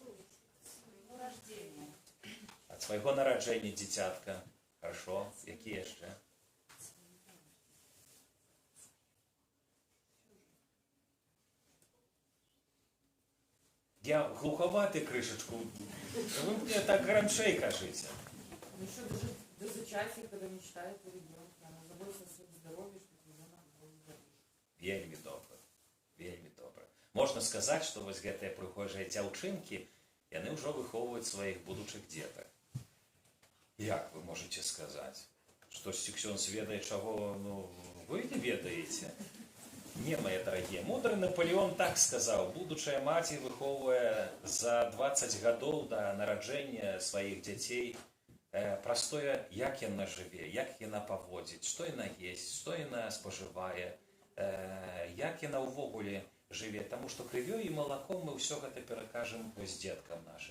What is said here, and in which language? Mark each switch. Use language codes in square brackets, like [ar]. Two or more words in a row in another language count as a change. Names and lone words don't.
[be] Ад свайго нараджэння дзіцятка. Хорошо. Якія яшчэ? Я глуховаты крышечку. [ru] Вы мне так громчей кажите. Ну что, до зачатия, когда мечтает о ребенке, она заботится о своем здоровье, чтобы ребенок был здоровый. [be] Вельмі добра. Вельмі добра. Можна сказаць, што вось гэтыя прыгожыя дзяўчынкі, яны ўжо выхоўваюць сваіх будучых дзетак. Як вы можете сказаць? Штосьці ксёндз ведае, чаго, вы не ведаеце. [ru] Не, мои дорогие. Мудрый Наполеон так сказал. [be] Будучая маці выхоўвае за 20 гадоў да нараджэння сваіх дзяцей простое, як яна жыве, як яна паводзіць, што яна есть, што яна спажывае, як яна ўвогуле жыве. Таму што крывёй і малаком мы ўсё гэта перакажам вось дзеткам нашым.